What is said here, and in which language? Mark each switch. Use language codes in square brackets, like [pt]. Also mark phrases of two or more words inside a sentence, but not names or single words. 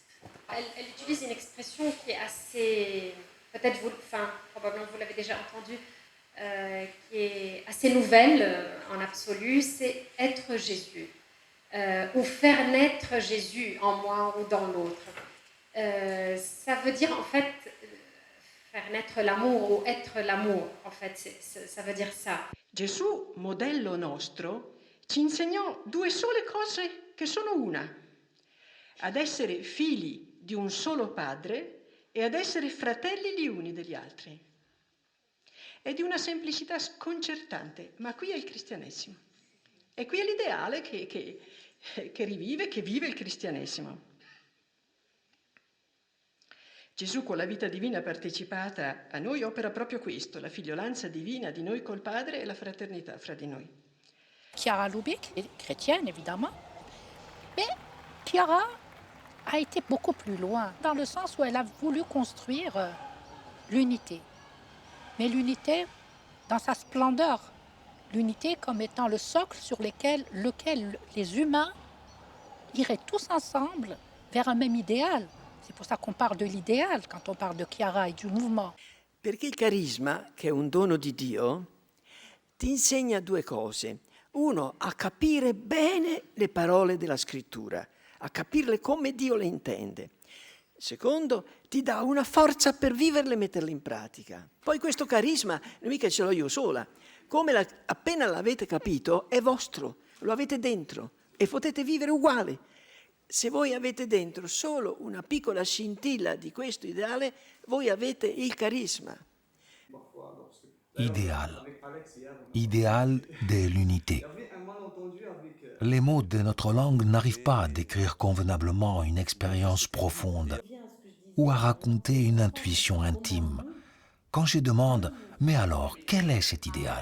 [fr] Elle utilise une expression qui est assez, peut-être probablement vous l'avez déjà entendue, qui est assez nouvelle en absolu, c'est être Jésus, ou faire naître Jésus en moi ou dans l'autre. Ça veut dire en fait faire naître l'amour ou être l'amour, en fait, ça veut dire ça. [it] Gesù, modello nostro, ci insegnò due sole cose che sono una: ad essere figli di un solo padre e ad essere fratelli gli uni degli altri. È di una semplicità sconcertante, ma qui è il cristianesimo. E qui è l'ideale che vive il cristianesimo. Gesù con la vita divina partecipata a noi opera proprio questo, la figliolanza divina di noi col Padre e la fraternità fra di noi. [fr] Chiara Lubich est chrétienne, évidemment, mais Chiara a été beaucoup plus loin, dans le sens où elle a voulu construire l'unité. Mais l'unité dans sa splendeur, l'unité comme étant le socle sur lequel les humains iraient tous ensemble vers un même idéal. C'est pour ça qu'on parle de l'idéal quand on parle de Chiara e du mouvement. [it] Perché il carisma, che è un dono di Dio, ti insegna due cose. Uno, a capire bene le parole della scrittura, a capirle come Dio le intende. Secondo, ti dà una forza per viverle e metterle in pratica. Poi questo carisma, mica ce l'ho io sola. Appena l'avete capito, è vostro, lo avete dentro e potete vivere uguale. Se voi avete dentro solo una piccola scintilla di questo ideale, voi avete il carisma. [fr] idéal. Idéal de l'unité. Les mots de notre langue n'arrivent pas à décrire convenablement une expérience profonde ou à raconter une intuition intime. Quand je demande « mais alors, quel est cet idéal ?»